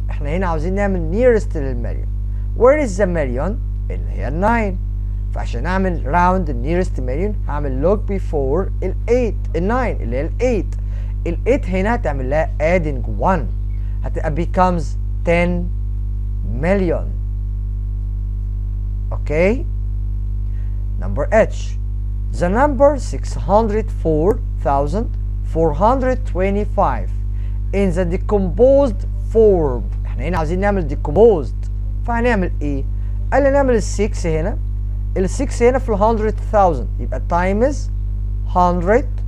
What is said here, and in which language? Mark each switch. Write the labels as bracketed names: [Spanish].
[Arabic] احنا هنا عاوزين نعمل nearest للمليون. [English] Where is the million؟ [Arabic] اللي هي 9. فعشان اعمل [English] round nearest million [Arabic] هعمل log before ال 8 ال 9 اللي هي ال 8. ال 8 هنا هتعمل لها adding 1 هتبقى [English] becomes 10 million. [Arabic] اوكي [English] number H. The number 604,425 in the decomposed form. [Arabic] احنا هنا عايزين نعمل decomposed، فهنعمل ايه؟ قال لي نعمل ال 6 هنا، ال 6 هنا في ال 100,000 يبقى [English] times 100,000